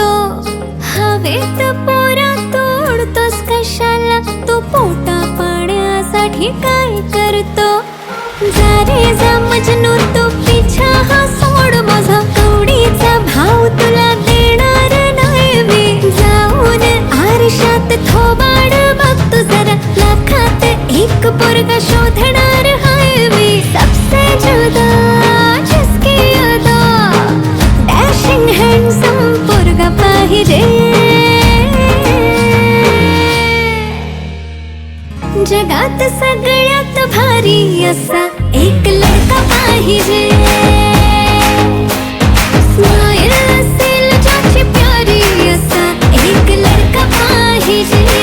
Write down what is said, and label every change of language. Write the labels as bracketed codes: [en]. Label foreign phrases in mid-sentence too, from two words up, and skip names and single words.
[mr] हवेत पोरा तोडतोस कशाला, तू पोटा पाण्यासाठी काय करतो. जा रे जा मजनू तू पिछा हा सोड, माझा कवडीचा भाव तुला देणार नाही मी. जाऊन आरशात थोबाड बघ तू जरा, लाखात एक पोरगा शोधणार हाय मी. [hi] सबसे जुदा जिसकी अदा, [en] dashing handsome [mr] पोरगा पाहिजे. जगात सगळ्यात भारी असा एक लडका पाहिजे. स्माईल असेल ज्याची प्यारी असा एक लडका पाहिजे.